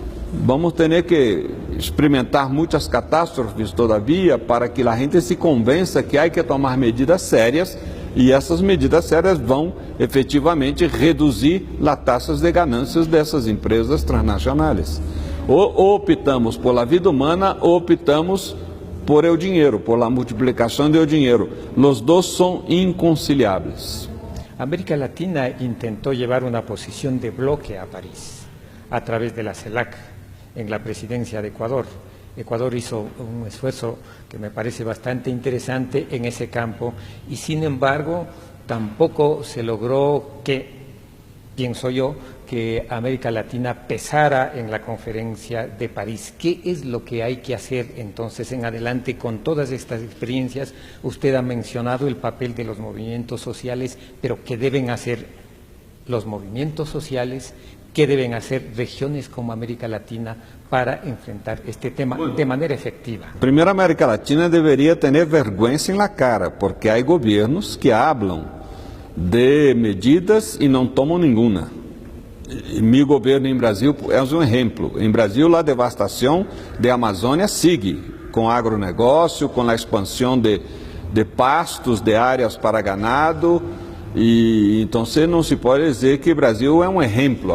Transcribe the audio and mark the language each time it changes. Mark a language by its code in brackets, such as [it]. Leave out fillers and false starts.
[pt] Vamos ter que experimentar muitas catástrofes todavia para que a gente se convença que há que tomar medidas sérias e essas medidas sérias vão efetivamente reduzir as taxas de ganâncias dessas empresas transnacionais. Ou optamos [es] por la vida humana [pt] ou optamos por el dinheiro, por la multiplicação do dinheiro. Os dois são inconciliáveis. [es] América Latina intentó llevar una posición de bloque a París a través de la CELAC en la presidencia de Ecuador. Ecuador hizo un esfuerzo que me parece bastante interesante en ese campo y sin embargo tampoco se logró que, pienso yo, que América Latina pesara en la conferencia de París. ¿Qué es lo que hay que hacer entonces en adelante con todas estas experiencias? Usted ha mencionado el papel de los movimientos sociales, pero ¿qué deben hacer los movimientos sociales? ¿Qué deben hacer regiones como América Latina para enfrentar este tema de manera efectiva? Primero, América Latina debería tener vergüenza en la cara, porque hay gobiernos que hablan de medidas y no toman ninguna. [pt] Mi governo em Brasil é um exemplo. Em Brasil, a devastação da Amazônia segue com agronegócio, com a expansão de pastos, de áreas para ganado. E então não se pode dizer que o Brasil é um exemplo.